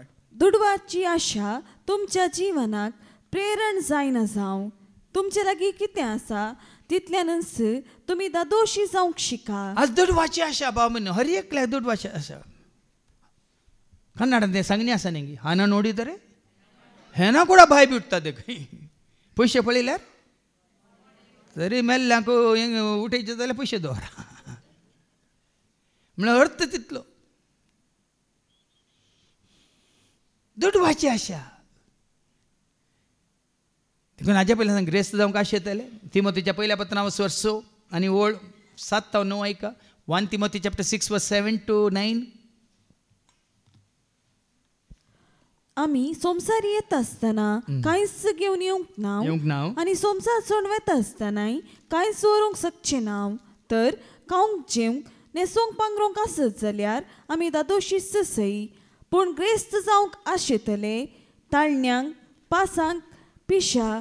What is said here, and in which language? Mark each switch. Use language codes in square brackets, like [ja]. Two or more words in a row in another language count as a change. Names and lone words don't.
[kok] दुडवाची आशा तुमच्या जिवनाक प्रेरण जायना जावं तुमचे लागीं कितें आसा तितल्यानच तुमी दोशी जावंक शिका आज दुडवाची आशा बाब म्हण हर एकल्याक दुडवाची आशा कन्नडांत तें सांगणी आसा न्ही [kn] ಹಣ ನೋಡಿದರೆ ಹೆಣ ಕೂಡ ಬಾಯಿ ಬಿಡ್ತದೆ [kok] पयशे पळयल्यार तरी मेल्ल्यांक उठयचे जाल्यार पयशे दवरा म्हणल्यार अर्थ तितलो दुडवाची आशा देखून हाजे पयलीं सांग ग्रेस्त जावंक कशें येतलें तिमोथीच्या पयल्या पत्रांत 4 आनी ओळ 7 ते 9 ऐका [en] 1 Timothy chapter 6 verse 7 to 9. [kok] आम्ही सोमसारी येत असताना कांयच घेवन येवंक ना आनी सोमसार सोडवेत आसतनाय कांयच व्हरूंक शकचे ना तर खावंक जेवंक न्हेसोवंक पांघरूंक आसत जाल्यार आमी दादोशी ससई पूण ग्रेस्त जावंक आशेतले ताळण्यांक पासांक पिशा